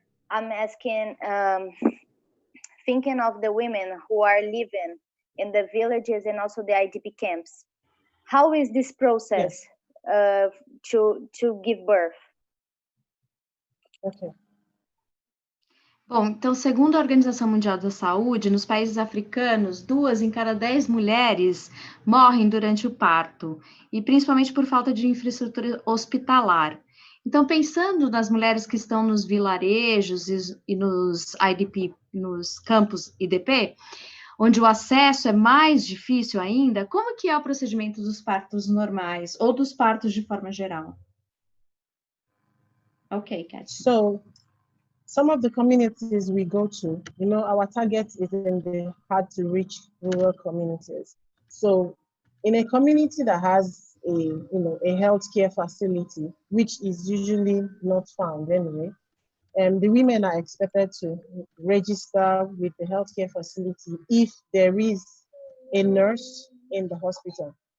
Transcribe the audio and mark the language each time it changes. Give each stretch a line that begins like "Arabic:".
English: I'm asking, thinking of the women who are living in the villages and also the IDP camps. How is this process to give birth? Okay.
Portuguese: Bom, então, segundo a Organização Mundial da Saúde, nos países africanos, 2 em cada 10 mulheres morrem durante o parto, e principalmente por falta de infraestrutura hospitalar. Então, pensando nas mulheres que estão nos vilarejos e nos IDP, nos campos IDP, onde o acesso é mais difícil ainda, como que é o procedimento dos partos normais ou dos partos de forma geral?
English: Ok, Kat. So, some of the communities we go to, our target is in the hard-to-reach rural communities. So, in a community that has a healthcare facility, which is usually not found anyway, the women are expected to register with the healthcare facility if there is a nurse in the hospital.